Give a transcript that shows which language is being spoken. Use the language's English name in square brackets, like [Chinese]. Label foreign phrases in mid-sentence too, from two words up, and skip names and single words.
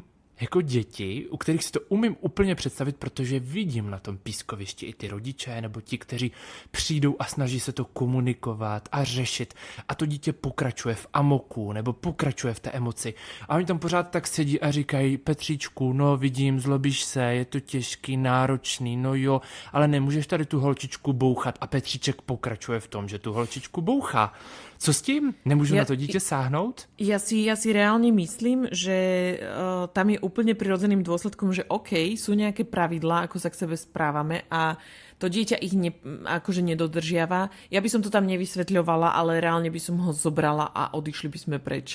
[Czech] Jako děti, u kterých si to umím úplně představit, protože vidím na tom pískovišti i ty rodiče nebo ti, kteří přijdou a snaží se to komunikovat a řešit a to dítě pokračuje v amoku nebo pokračuje v té emoci a oni tam pořád tak sedí a říkají Petříčku, no vidím, zlobíš se, je to těžký, náročný, no jo, ale nemůžeš tady tu holčičku bouchat a Petříček pokračuje v tom, že tu holčičku bouchá. Co s tím? [Slovak] Nemôžu na to dieťa sáhnout? Ja si reálne myslím, že tam je úplne prirodzeným dôsledkom, že OK, sú nejaké pravidlá, ako sa k sebe správame a to dieťa ich akože nedodržiava. Ja by som to tam nevysvetľovala, ale reálne by som ho zobrala a odišli by sme preč.